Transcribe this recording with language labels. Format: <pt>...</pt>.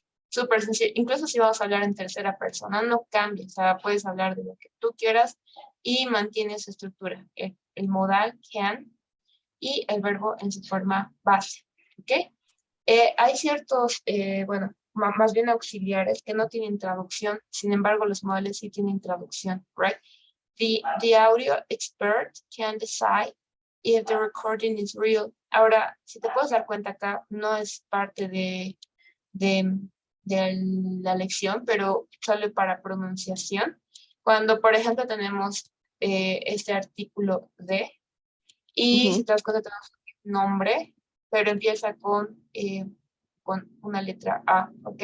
<es>Súper sencillo, incluso si vamos a hablar en tercera persona, no cambia, o sea, puedes hablar de lo que tú quieras y mantienes su estructura, el modal, can, y el verbo en su forma base, ¿ok? Hay ciertos, bueno, más bien auxiliares que no tienen traducción, sin embargo los modales sí tienen traducción,</es> <en>right? The audio expert can decide if the recording is real.</en> <es>Ahora, si te puedes dar cuenta acá, no es parte de la lección, pero solo para pronunciación. Cuando, por ejemplo, tenemos este artículo de, y si te das cuenta, tenemos un nombre, pero empieza con una letra A, ¿ok?</es>